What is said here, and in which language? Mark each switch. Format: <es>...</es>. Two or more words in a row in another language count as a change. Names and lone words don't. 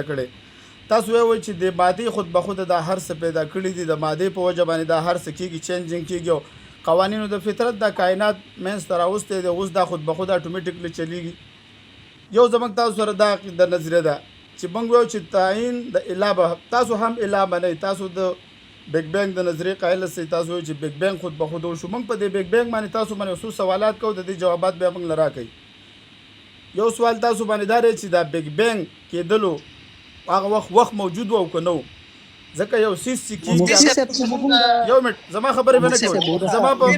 <ps>کړی تاسو وایي چې د مادي</ps> <fa>خود به خود</fa> <ps>دا هر څه پیدا کړي دي د مادي په وجه باندې دا هر څه کېږي چینجینګ کېږي قوانینو د فطرت د کائنات منځ ته راوستی دی اوس دا</ps> <fa>خود به خود</fa> <ps>اټومیټیکلی چلیږي یو زموږ تاسو سره دا د نظریه ده چې موږ وایو چې تعین د اله به تاسو هم اله منئ تاسو د</ps> <en>Big Bang</en> <ps>د نظریې قایل سئ تاسو وایو چې</ps> <en>Big Bang</en> <fa>خود به خود</fa> <ps>وشو موږ په دې</ps> <en>Big Bang</en> <ps>باندې تاسو باندې څو سوالات کوو د دې جوابات بیا موږ له راکوئ یو سوال تاسو باندې دا دی چې دا</ps> <en>Big Bang</en> <ps>کېدلو هغه وخت موجود و او که نه و ځکه یو سیس چې کېږي یو منټ زما خبرې به نه کوئ زما</ps>